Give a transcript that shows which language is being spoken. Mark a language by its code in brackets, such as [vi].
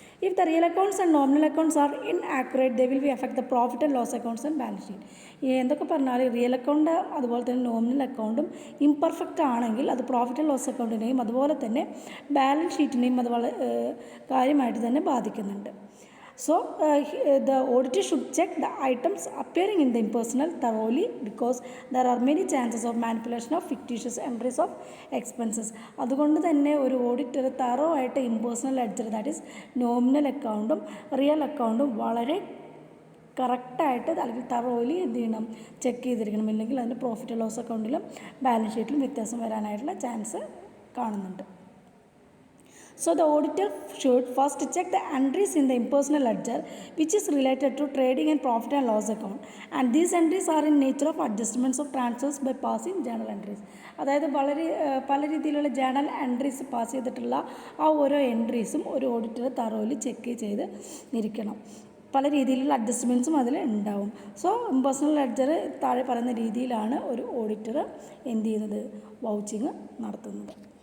[en] If the real accounts and nominal accounts are inaccurate they will be affect the profit and loss accounts and balance sheet. [ml] എന്തൊക്കെ പറഞ്ഞാൽ real account അതുപോലെ തന്നെ nominal അക്കൗണ്ടും imperfect ആണെങ്കിൽ അത് profit and loss അക്കൗണ്ടിനെയും അതുപോലെ തന്നെ ബാലൻസ് ഷീറ്റിനെയും അത് കാര്യമായിട്ട് തന്നെ ബാധിക്കുന്നുണ്ട്. [en] So, the auditor should check the items appearing in the impersonal thoroughly because there are many chances of manipulation of fictitious entries of expenses. [ml] അതുകൊണ്ട് തന്നെ ഒരു ഓഡിറ്റർ തറോ ആയിട്ട് impersonal ledger that is nominal അക്കൗണ്ടും real അക്കൗണ്ടും വളരെ കറക്റ്റായിട്ട് അല്ലെങ്കിൽ thoroughly എന്ത് ചെയ്യണം, ചെക്ക് ചെയ്തിരിക്കണം. ഇല്ലെങ്കിൽ അതിൻ്റെ പ്രോഫിറ്റ് ലോസ് അക്കൗണ്ടിലും ബാലൻസ് ഷീറ്റിലും വ്യത്യാസം വരാനായിട്ടുള്ള ചാൻസ് കാണുന്നുണ്ട്. [en] So, the auditor should first check the entries in the impersonal ledger which is related to trading and profit and loss account, and these entries are in nature of adjustments of transfers by passing journal entries. [ml] അതായത് പല രീതിയിലുള്ള journal entries pass ചെയ്തിട്ടുള്ള ആ ഓരോ എൻട്രീസും ഒരു auditor thoroughly check ചെയ്ത് ഇരിക്കണം. പല രീതിയിലുള്ള അഡ്ജസ്റ്റ്മെൻറ്റ്സും അതിൽ ഉണ്ടാവും. സോ ഇംപേഴ്സണൽ ലെഡ്ജർ താഴെ പറയുന്ന രീതിയിലാണ് ഒരു ഓഡിറ്റർ എന്ത് ചെയ്യുന്നത്, വൗച്ചിങ് നടത്തുന്നത്.